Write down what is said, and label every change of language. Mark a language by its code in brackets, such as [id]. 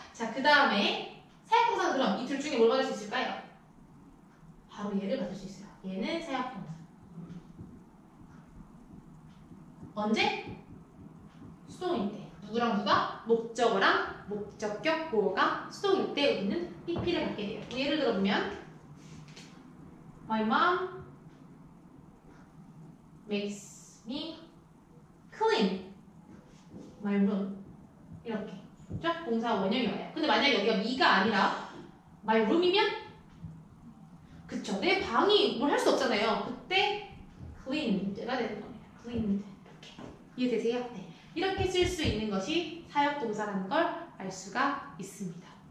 [ko] 자, 그 다음에 사역동사는 그럼 이 둘 중에 뭘 받을 수 있을까요? 바로 얘를 받을 수 있어요. 얘는 사역동사. 언제? 수동일 때. 누구랑 누가? 목적어랑 목적격 보호가 수동일 때 우리는 pp를 받게 돼요. 예를 들어보면 [en] My mom makes me clean my room. [ko] 이렇게. 그죠? 동사 원형이 와요. 근데 만약에 여기가 me가 아니라 my room이면 그쵸. 내 방이 뭘 할 수 없잖아요. 그때 cleaned가 되는 겁니다. cleaned. 이해되세요? 네. 이렇게 쓸 수 있는 것이 사역동사라는 걸 알 수가 있습니다.